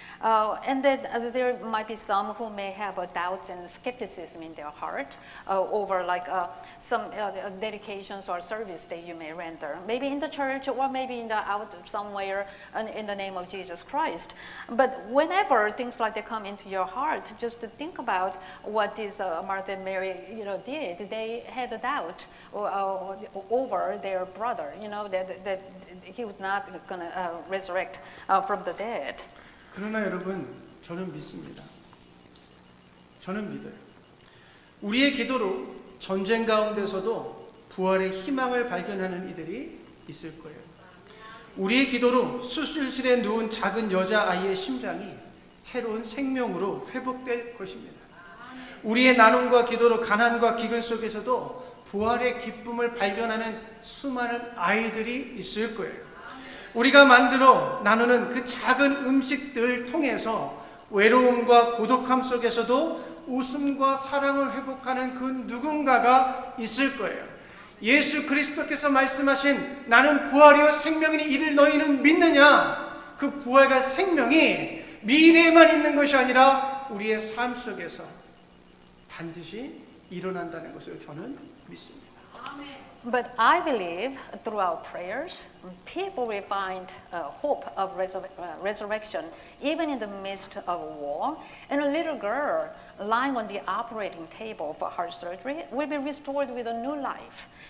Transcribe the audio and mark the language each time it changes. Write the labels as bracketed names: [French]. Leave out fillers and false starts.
[English] And then there might be some who may have doubts and skepticism in their heart over some dedications or service that you may render, maybe in the church or maybe out somewhere in the name of Jesus Christ. But whenever things like that come into your heart, just to think about what this Martha and Mary, did. They had a doubt over their brother, that he was not going to resurrect from the dead. [Korean] 그러나 여러분, 저는 믿습니다. 저는 믿어요. 우리의 기도로 전쟁 가운데서도 부활의 희망을 발견하는 이들이 있을 거예요. 우리의 기도로 수술실에 누운 작은 여자아이의 심장이 새로운 생명으로 회복될 것입니다. 우리의 나눔과 기도로 가난과 기근 속에서도 부활의 기쁨을 발견하는 수많은 아이들이 있을 거예요. 우리가 만들어 나누는 그 작은 음식들을 통해서 외로움과 고독함 속에서도 웃음과 사랑을 회복하는 그 누군가가 있을 거예요. 예수 그리스도께서 말씀하신 나는 부활이요 생명이니 이를 너희는 믿느냐? 그 부활과 생명이 미래에만 있는 것이 아니라 우리의 삶 속에서 반드시 일어난다는 것을 저는 믿습니다. [English] But I believe through our prayers, people will find hope of resurrection even in the midst of war. And a little girl lying on the operating table for heart surgery will be restored with a new life.